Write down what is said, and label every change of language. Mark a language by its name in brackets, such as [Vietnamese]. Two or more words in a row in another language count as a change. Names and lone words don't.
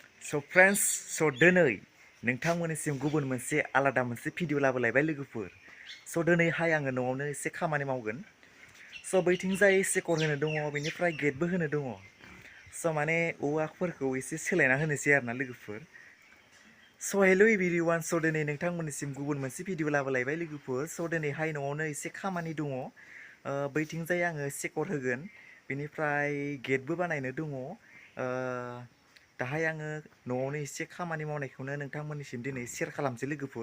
[English] So friends, so [Bodo] दिनै नोंथांमोननिसिम गुबुन मोनसे आलादा मोनसे भिडिअ लाबोलायबाय लोगोफोर। So दिनैहाय आङो न'आवनो एसे खामानि मावगोन। So बैथिंजाय सेकर होनो दङ, बेनिफ्राय गेटबो होनो दङ। So माने औवाफोरखौ एसे सोलायना होनोसै आरोना लोगोफोर। [English] So hello everyone, so [Bodo] दिनै नोंथांमोननिसिम गुबुन मोनसे भिडिअ लाबोलायबाय लोगोफोर। So दिनैहाय न'आवनो एसे खामानि दङ। बैथिंजाय आङो सेकर होगोन, बेनिफ्राय गेटबो बानायनो दङ। दाहाय आङो न'आवनो एसे खामानि मावनायखौनो नोंथांमोननिसिम दिनै शेयार खालामसै लोगोफोर।